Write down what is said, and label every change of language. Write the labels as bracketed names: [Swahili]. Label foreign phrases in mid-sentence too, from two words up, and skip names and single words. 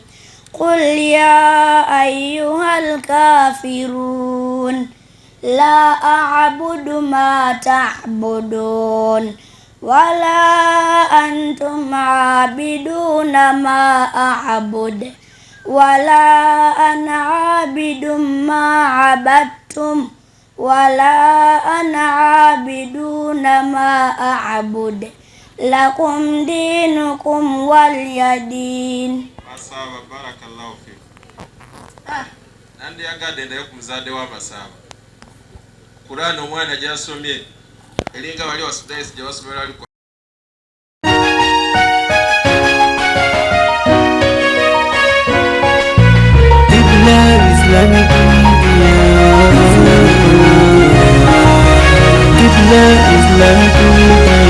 [Arabic] قل يا أيها الكافرون لا أعبد ما تعبدون ولا أنتم عابدون ما أعبد ولا أنا عابد ما عبدتم ولا أنا عابدون ما أعبد لكم دينكم ولي دين. Masaba, بارك الله فيكم. [Ganda] Nandi yagadde ndayo ku muzadde wa Masaba. Kurani omwana gy'asomye eringa wali wasuddayo gye basomera ali Islamic Media.